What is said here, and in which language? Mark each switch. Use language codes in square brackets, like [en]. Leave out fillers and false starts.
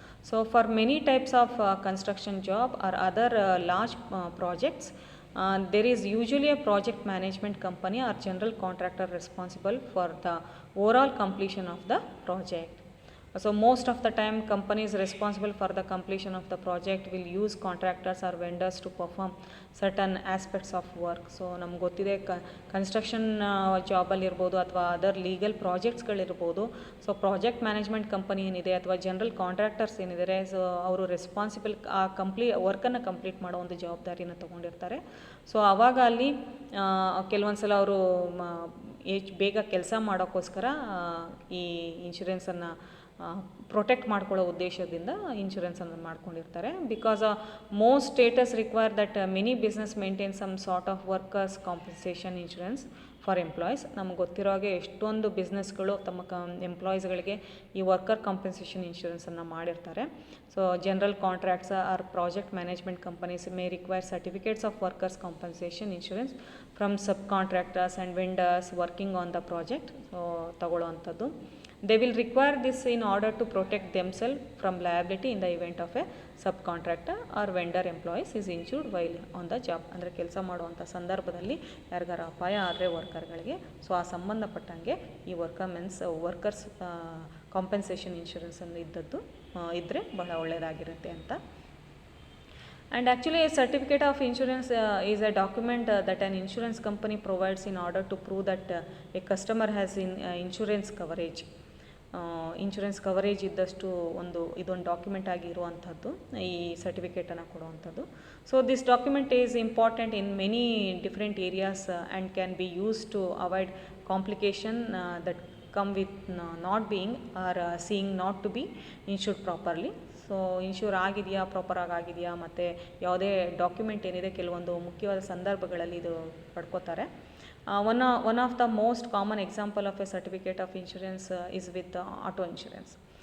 [en] So for many types of construction job or other large projects, there is usually a project management company or general contractor responsible for the overall completion of the project. So most of the time companies responsible for the completion of the project will use contractors or vendors to perform certain aspects of work. [kn] So ನಮ್ಗೆ ಗೊತ್ತಿದೆ construction ಜಾಬಲ್ಲಿ ಇರ್ಬೋದು ಅಥವಾ other legal ಪ್ರಾಜೆಕ್ಟ್ಸ್ಗಳಿರ್ಬೋದು. So project management company ಏನಿದೆ ಅಥವಾ general contractors ಏನಿದ್ದಾರೆ, so ಅವರು responsible ಆ ವರ್ಕನ್ನು complete ಮಾಡೋ ಒಂದು ಜವಾಬ್ದಾರಿನ ತೊಗೊಂಡಿರ್ತಾರೆ. ಸೊ ಆವಾಗ ಅಲ್ಲಿ ಕೆಲವೊಂದು ಸಲ ಅವರು ಬೇಗ ಕೆಲಸ ಮಾಡೋಕ್ಕೋಸ್ಕರ ಈ ಇನ್ಶೂರೆನ್ಸನ್ನು ಪ್ರೊಟೆಕ್ಟ್ ಮಾಡ್ಕೊಳ್ಳೋ ಉದ್ದೇಶದಿಂದ ಇನ್ಶೂರೆನ್ಸನ್ನು ಮಾಡ್ಕೊಂಡಿರ್ತಾರೆ. [en] Because most states require that many business maintain some sort of workers compensation insurance for employees. [kn] ನಮ್ಗೆ ಗೊತ್ತಿರೋ ಹಾಗೆ ಎಷ್ಟೊಂದು ಬಿಸ್ನೆಸ್ಗಳು ತಮ್ಮ ಎಂಪ್ಲಾಯೀಸ್ಗಳಿಗೆ ಈ ವರ್ಕರ್ ಕಾಂಪನ್ಸೇಷನ್ ಇನ್ಶೂರೆನ್ಸನ್ನು ಮಾಡಿರ್ತಾರೆ. [en] So general contracts or project management companies may require certificates of workers compensation insurance from subcontractors and vendors working on the project. [kn] So ತಗೊಳ್ಳೋ ಅಂಥದ್ದು. [en] They will require this in order to protect themselves from liability in the event of a subcontractor or vendor employees is insured while on the job. [kn] ಅಂದರೆ ಕೆಲಸ ಮಾಡುವಂಥ ಸಂದರ್ಭದಲ್ಲಿ ಯಾರಿಗಾರ ಅಪಾಯ ಆದರೆ ವರ್ಕರ್ಗಳಿಗೆ, so ಆ ಸಂಬಂಧಪಟ್ಟಂಗೆ ಈ ವರ್ಕರ್ಸ್ ಕಾಂಪನ್ಸೇಷನ್ ಇನ್ಶೂರೆನ್ಸನ್ನು ಇದ್ದರೆ ಬಹಳ ಒಳ್ಳೆಯದಾಗಿರುತ್ತೆ ಅಂತ. [en] And actually a certificate of insurance is a document that an insurance company provides in order to prove that a customer has insurance coverage. [kn] Insurance coverage ಇದ್ದಷ್ಟು ಇದೊಂದು ಡಾಕ್ಯುಮೆಂಟ್ ಆಗಿ ಇರುವಂಥದ್ದು ಈ ಸರ್ಟಿಫಿಕೇಟನ್ನು ಕೊಡುವಂಥದ್ದು. [en] So this document is important in many different areas and can be use to avoid complication that come with not being or seeing not to be insured properly. [kn] So insure ಆಗಿದೆಯಾ, ಪ್ರಾಪರಾಗಿ ಆಗಿದೆಯಾ, ಮತ್ತು ಯಾವುದೇ document ಏನಿದೆ ಕೆಲವೊಂದು ಮುಖ್ಯವಾದ ಸಂದರ್ಭಗಳಲ್ಲಿ ಇದು ಪಡ್ಕೋತಾರೆ. [en] One of the most common example of a certificate of insurance is with auto insurance.